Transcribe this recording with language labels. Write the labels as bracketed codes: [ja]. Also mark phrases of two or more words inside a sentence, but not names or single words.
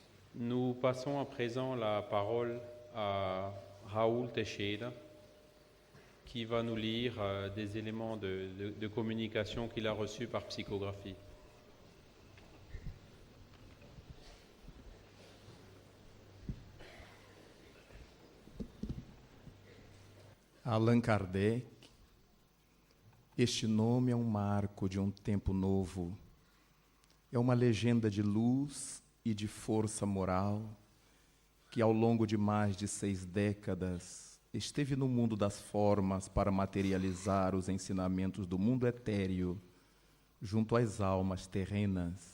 [fr] Nous passons à présent la parole à Raoul Teixeira, qui va nous lire des éléments de communication qu'il a reçus par psychographie. [pt] Allan Kardec, este nome é um marco de um tempo novo. É uma legenda de luz e de força moral que, ao longo de mais de 6 décadas, esteve no mundo das formas para materializar os ensinamentos do mundo etéreo junto às almas terrenas.